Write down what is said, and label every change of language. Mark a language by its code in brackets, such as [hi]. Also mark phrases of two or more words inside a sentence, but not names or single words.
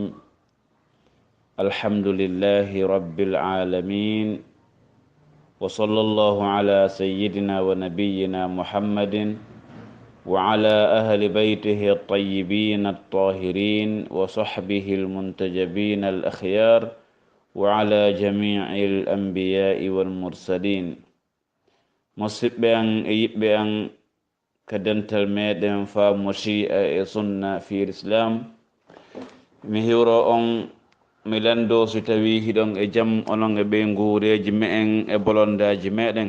[ar] الحمد لله رب العالمين، وصلى الله على سيدنا ونبينا محمد وعلى أهل بيته الطيبين الطاهرين وصحبه المنتجبين الأخيار وعلى جميع الأنبياء والمرسلين. [ff] musidɓe an e yiɓɓe an ka dental meɗen faamu shi'a e sunna [ar] في الإسلام, [ff] mi hiwro on mi lando so tawi hiɗon e jaam onon e ɓe nguureji me'en e bolondaji meɗen.